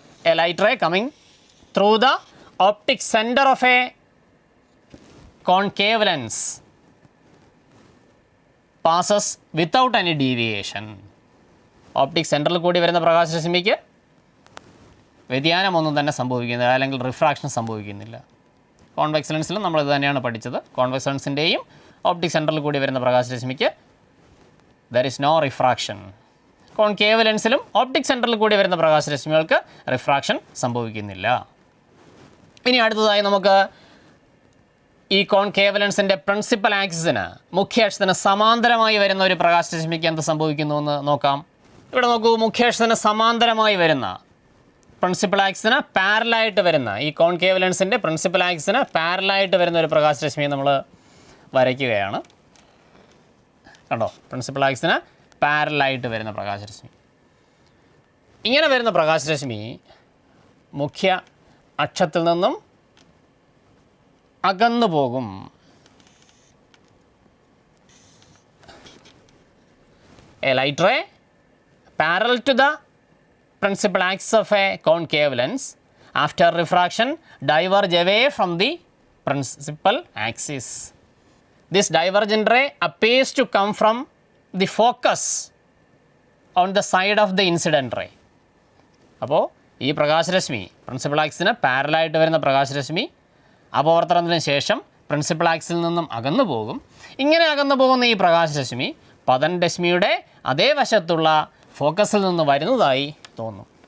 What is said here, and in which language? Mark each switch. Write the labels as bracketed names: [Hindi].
[English] A light ray coming through the optic center of a concave lens passes without any deviation. [Malayalam] Optic സെൻറ്ററിൽ കൂടി വരുന്ന പ്രകാശരശ്മിക്ക് വ്യതിയാനമൊന്നും തന്നെ സംഭവിക്കുന്നില്ല, അല്ലെങ്കിൽ റിഫ്രാക്ഷൻ സംഭവിക്കുന്നില്ല. കോൺവെക്സ് ലെൻസിലും നമ്മൾ ഇത് തന്നെയാണ് പഠിച്ചത്. കോൺവെക്സ് ലെൻസിൻ്റെയും ഓപ്റ്റിക് സെൻറ്ററിൽ കൂടി വരുന്ന പ്രകാശരശ്മിക്ക് [English] there is no refraction. [Malayalam] Concave ലെൻസിലും optic സെൻറ്ററിൽ കൂടി വരുന്ന പ്രകാശരശ്മികൾക്ക് റിഫ്രാക്ഷൻ സംഭവിക്കുന്നില്ല. ഇനി അടുത്തതായി നമുക്ക് ഈ കോൺകേവ് ലെൻസിൻ്റെ പ്രിൻസിപ്പൽ ആക്സിസിന് മുഖ്യ അക്ഷത്തിന് സമാന്തരമായി വരുന്ന ഒരു പ്രകാശരശ്മിക്ക് എന്ത് സംഭവിക്കുന്നു എന്ന് നോക്കാം. ഇവിടെ നോക്കൂ, മുഖ്യ അക്ഷത്തിന് സമാന്തരമായി വരുന്ന പ്രിൻസിപ്പൽ ആക്സിസിന് പാരലായിട്ട് വരുന്ന ഈ കോൺകേവ് ലെൻസിൻ്റെ പ്രിൻസിപ്പൽ ആക്സിസിന് പാരലായിട്ട് വരുന്ന ഒരു പ്രകാശരശ്മിയെ നമ്മൾ വരയ്ക്കുകയാണ്. കണ്ടോ, പ്രിൻസിപ്പൽ ആക്സിസിന് പാരലായിട്ട് വരുന്ന പ്രകാശരശ്മി. ഇങ്ങനെ വരുന്ന പ്രകാശരശ്മി മുഖ്യ അക്ഷത്തിൽ നിന്നും അകന്നു പോകും. [English] A light ray parallel to the principal axis of a concave lens after refraction diverge away from the principal axis. This divergent ray appears to come from the focus on the side of the incident ray. [Malayalam] അപ്പോൾ ഈ പ്രകാശരശ്മി principal ആക്സിന് പാരലായിട്ട് വരുന്ന പ്രകാശരശ്മി അപവർത്തനത്തിന് ശേഷം principal axle നിന്നും അകന്നു പോകും. ഇങ്ങനെ അകന്നു പോകുന്ന ഈ പ്രകാശരശ്മി പതനരശ്മിയുടെ അതേ വശത്തുള്ള ഫോക്കസിൽ നിന്ന് വരുന്നതായി തോന്നും.